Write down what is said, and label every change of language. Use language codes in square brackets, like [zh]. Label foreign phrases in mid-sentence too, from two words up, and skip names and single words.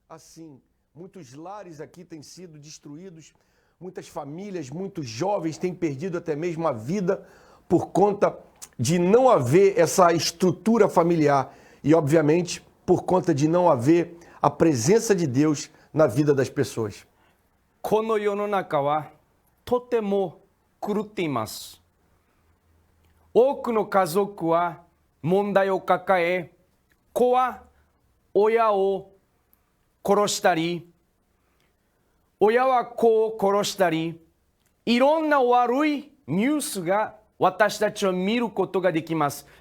[pt] Muitos lares aqui têm sido destruídos, muitas famílias, muitos jovens têm perdido até mesmo a vida por conta de não haver essa estrutura familiar e, obviamente, por conta de não haver a presença de Deus na vida das pessoas. [ja] この世の中はとても狂っています。多くの家族は問題を抱え、子は親を殺したり、親は子を殺したり、いろんな悪いニュースが私たちは見ることができます。